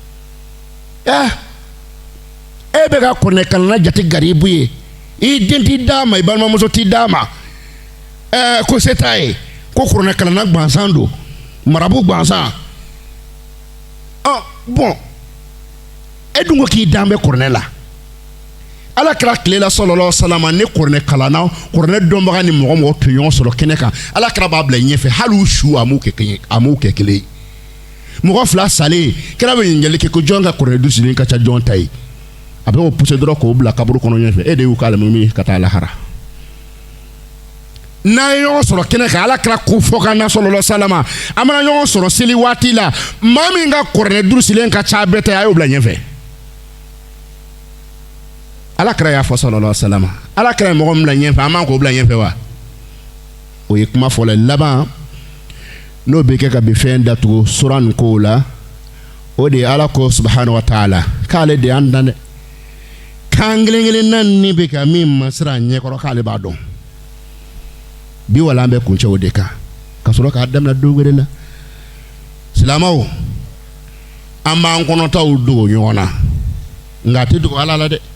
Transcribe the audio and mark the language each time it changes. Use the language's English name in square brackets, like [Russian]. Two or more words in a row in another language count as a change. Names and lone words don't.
[Bambara] e bɛ ka kuranɛ kanuna jate garibu ye i den t'i d'a ma i balimamuso t'i d'a ma ko se t'a ye ko kuranɛ kanuna gansan don marabu gansan bon e dun ko k'i dan bɛ kuranɛ la ala kira tilela [Arabic] صلى الله عليه وسلم [Bambara] ni kuranɛ kalanna kuranɛ dɔnbaga ni mɔgɔ tun ɲɔgɔn sɔrɔ kɛnɛ kan ala kira b'a bila ɲɛfɛ hali u su a m'u kɛ kelen ye mɔgɔ fila salen kira bɛ ɲininkali kɛ ko jɔn ka kuranɛ dusulen ka ca jɔn ta ye a bɛ o poussé dɔrɔn k'o bila kaburu kɔnɔ ɲɛfɛ e de y'u k'ale min ka taa lahara n'a ye ɲɔgɔn sɔrɔ kɛnɛ kan ala kira ko fɔ ka na [Arabic] صلى الله عليه وسلم [Bambara] a mana ɲɔgɔn sɔrɔ seli waati la maa min ka kuranɛ dusulen ka ca bɛɛ ta a y'o bila ɲɛfɛ ala kira y'a fɔ [Arabic] صلى الله عليه وسلم [Bambara] ala kira ye mɔgɔ min bila ɲɛfɛ an man k'o bila ɲɛfɛ wa o ye kuma fɔlɔ laban n'o bɛ kɛ ka bi fɛn datugu sura nin kow la o de ye ala ko [Arabic] سبحانه وتعالى [Bambara] k'ale de y'an dan dɛ kan kelen kelenna ni bɛ ka min masira ɲɛkɔrɔ k'ale b'a dɔn bi wala an bɛ kuncɛ o de kan ka sɔrɔ k'a daminɛ don wɛrɛ la silamɛw an b'an kɔnɔtaw dogo ɲɔgɔn na nka a tɛ dogo ala la dɛ